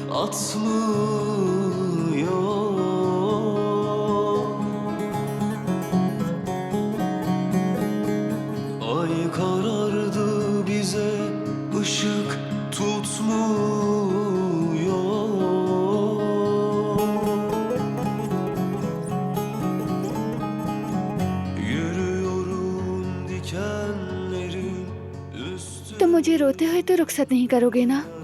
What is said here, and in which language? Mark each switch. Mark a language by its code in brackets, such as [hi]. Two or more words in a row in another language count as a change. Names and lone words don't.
[tr] Ay karardı bize ışık tutmuyor. Yürüyorum dikenlerin üstünde. [hi] तुम मुझे रोते हुए तो रुखसत नहीं करोगे ना?